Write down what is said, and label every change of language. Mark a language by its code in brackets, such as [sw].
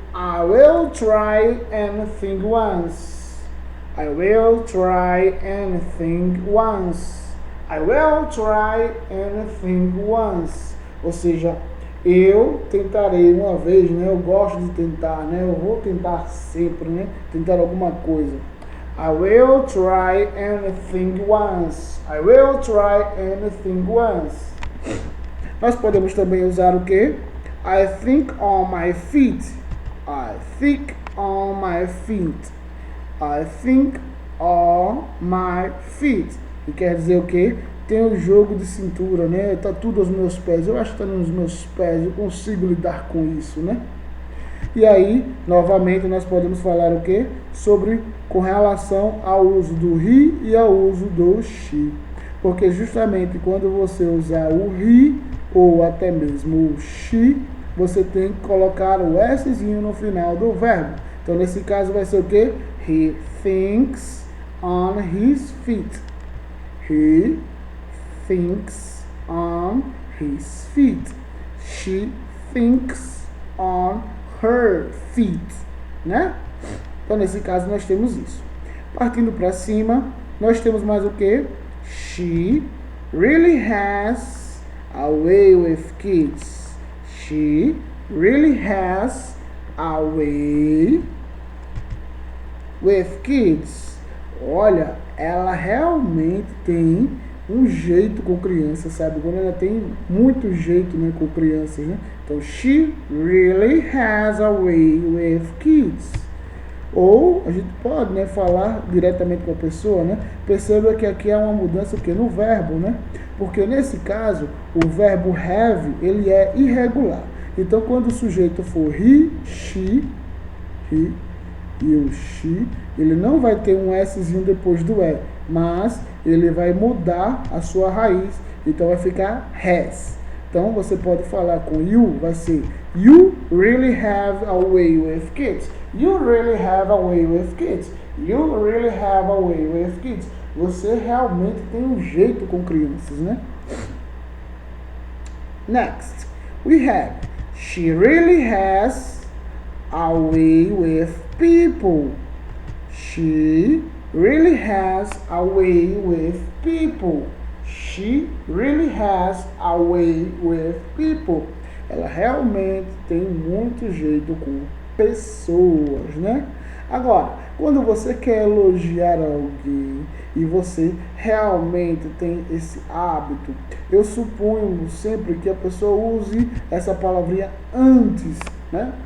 [en] I will try anything once. I will try anything once. I will try anything once. [pt] Ou seja, eu tentarei uma vez, né? Eu gosto de tentar, né? Eu vou tentar sempre, né? Tentar alguma coisa. [en] I will try anything once. I will try anything once. [pt] Nós podemos também usar o que? [en] I think on my feet. I think on my feet. I think on my feet. [pt] E quer dizer o que? Tem o jogo de cintura, né? Tá tudo aos meus pés. Eu acho que tá nos meus pés. Eu consigo lidar com isso, né? E aí, novamente, nós podemos falar o quê? Sobre com relação ao uso do he e ao uso do she. Porque justamente quando você usar o he ou até mesmo o she, você tem que colocar o Szinho no final do verbo. Então, nesse caso, vai ser o quê? [en] He thinks on his feet. He thinks on his feet. She thinks on her feet, né? [pt] Então, nesse caso, nós temos isso. Partindo para cima, nós temos mais o que? [en] She really has a way with kids. She really has a way with kids. [pt] Olha, ela realmente tem um jeito com crianças, sabe? Quando ela tem muito jeito, né, com crianças, né? [en] Então, she really has a way with kids. [pt] Ou a gente pode, né, falar diretamente com a pessoa, né? Perceba que aqui há uma mudança que no verbo, né? Porque nesse caso, o verbo have, ele é irregular. Então, quando o sujeito for he e o she, ele não vai ter um Szinho depois do E, mas ele vai mudar a sua raiz, então vai ficar has. Então, você pode falar com you, vai ser [en] you really have a way with kids. You really have a way with kids. You really have a way with kids. [pt] Você realmente tem um jeito com crianças, né? [en] Next, we have she really has a way with people. She really has a way with people. She really has a way with people. [pt] Ela realmente tem muito jeito com pessoas, né? Agora, quando você quer elogiar alguém e você realmente tem esse hábito, eu suponho sempre que a pessoa use essa palavrinha antes, né?